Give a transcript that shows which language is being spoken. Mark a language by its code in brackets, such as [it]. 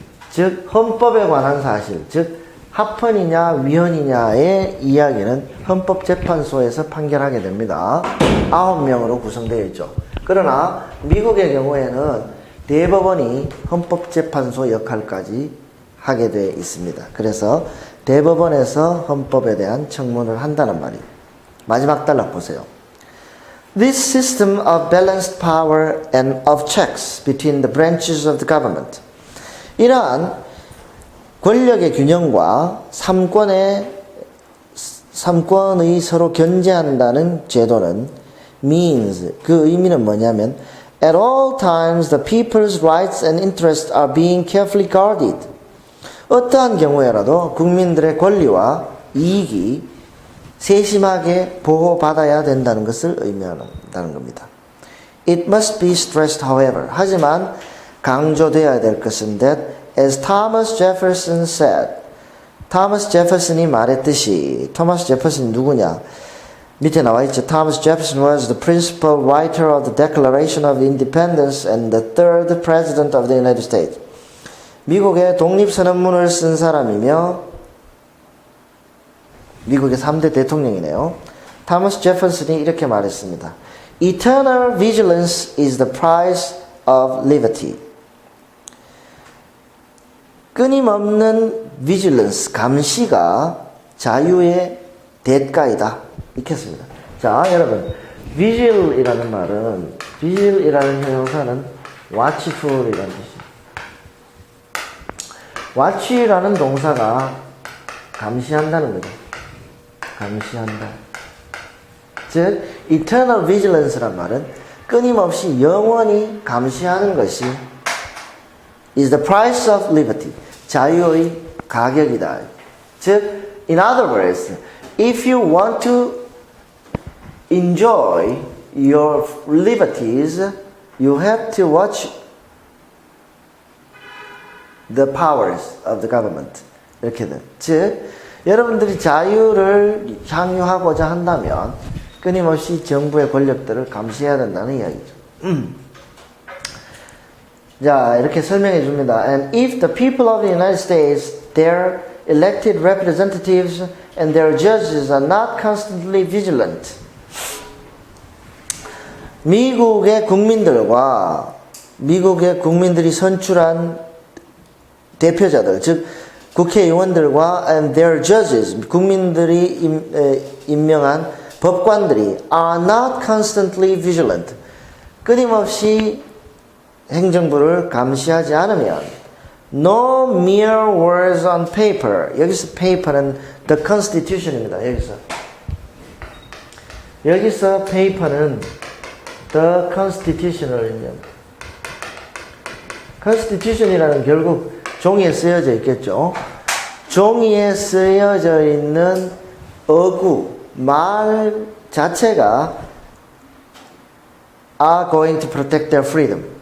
[ko] 즉, 헌법에 관한 사실, 즉, 합헌이냐 위헌이냐의 이야기는 헌법재판소에서 판결하게 됩니다. 9명으로 구성되어 있죠. 그러나 미국의 경우에는 대법원이 헌법재판소 역할까지 하게 되어 있습니다. 그래서 대법원에서 헌법에 대한 청문을 한다는 말이에요. 마지막 단락 보세요. [en] This system of balanced power and of checks between the branches of the government. [ko] 이러한 권력의 균형과 삼권의 서로 견제한다는 제도는 [en] means, [ko] 그 의미는 뭐냐면 [en] at all times the people's rights and interests are being carefully guarded. [ko] 어떠한 경우에라도 국민들의 권리와 이익이 세심하게 보호받아야 된다는 것을 의미한다는 겁니다. [en] It must be stressed, however. [ko] 하지만 강조되어야 될 것은 [en] that, as Thomas Jefferson said, [ko] 토마스 제퍼슨이 말했듯이, 토마스 제퍼슨이 누구냐? 밑에 나와 있죠. [en] Thomas Jefferson was the principal writer of the Declaration of Independence and the third president of the United States. [ko] 미국의 독립선언문을 쓴 사람이며 미국의 3대 대통령이네요. 토마스 제퍼슨이 이렇게 말했습니다. [en] Eternal vigilance is the price of liberty. [ko] 끊임없는 vigilance, 감시가 자유의 대가이다. 읽겠습니다. 자, 여러분, vigil이라는 말은, vigil이라는 형용사는 watchful이라는 뜻이에요. watch라는 동사가 감시한다는 거죠. 감시한다. 즉, eternal vigilance란 말은 끊임없이 영원히 감시하는 것이 [en] is the price of liberty. [ko] 자유의 가격이다. 즉, [en] in other words, if you want to enjoy your liberties, you have to watch the powers of the government. [ko] 이렇게 돼. 즉, 여러분들이 자유를 향유하고자 한다면 끊임없이 정부의 권력들을 감시해야 된다는 이야기죠. 자, 이렇게 설명해 줍니다. [en] And if the people of the United States, their elected representatives and their judges are not constantly vigilant. [ko] 미국의 국민들과 미국의 국민들이 선출한 대표자들, 즉 국회의원들과 [en] and their judges, [ko] 국민들이 임명한 법관들이 [en] are not constantly vigilant. [ko] 끊임없이 행정부를 감시하지 않으면 [en] no mere words on paper. [ko] 여기서 paper는 the constitution입니다. 여기서 paper는 the constitution을 의미합니다. constitution이라는 결국 종이에 쓰여져 있겠죠. 종이에 쓰여져 있는 어구, 말 자체가 [en] are going to protect their freedom.